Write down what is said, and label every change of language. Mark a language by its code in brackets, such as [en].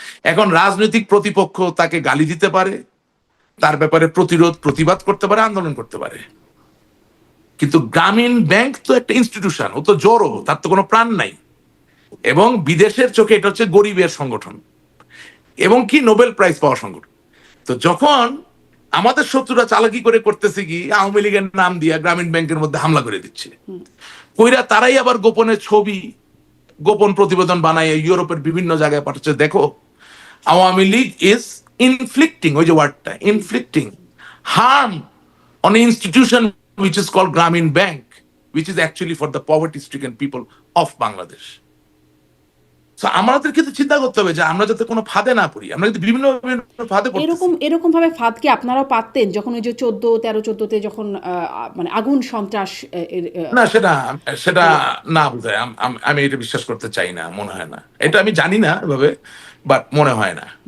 [bn] এখন রাজনৈতিক প্রতিপক্ষ তাকে গালি দিতে পারে, তার ব্যাপারে প্রতিবাদ করতে পারে, আন্দোলন করতে পারে, কিন্তু গ্রামীণ ব্যাংক তো একটা ইনস্টিটিউশন, ও তো জড়ো, তার তো কোনো প্রাণ নাই, এবং বিদেশের চোখে এটা হচ্ছে গরিবের সংগঠন এবং কি নোবেল প্রাইজ পাওয়া সংগঠন। তো যখন আমাদের শত্রুরা চালাকি করে করতেছে কি, আওয়ামী লীগের নাম দিয়া গ্রামীণ ব্যাংকের মধ্যে হামলা করে দিচ্ছে, কইরা তারাই আবার গোপনে ছবি গোপন প্রতিবেদন বানায় ইউরোপের বিভিন্ন জায়গায় পাঠাচ্ছে, দেখো আওয়ামী লীগ [en] Is inflicting, ওই যে ওয়ার্ডটা inflicting, harm on an institution which is called Grameen Bank, which is actually for the poverty-stricken people of Bangladesh. [bn] So আমাদের কিন্তু চিন্তা করতে হবে যে আমরা যাতে কোনো ফাঁদে না পড়ি, আমরা যদি বিভিন্ন বিভিন্ন ফাঁদে পড়তেছি। এরকম ভাবে ফাঁদ কি আপনারাও পাততেন যখন ওই যে 14-13-14-তে যখন মানে আগুন সন্ত্রাস না, সেটা সেটা না বোধহয়, আমি এটা বিশ্বাস করতে চাই না, মনে হয় না, এটা আমি জানি না এভাবে, বাট মনে হয় না।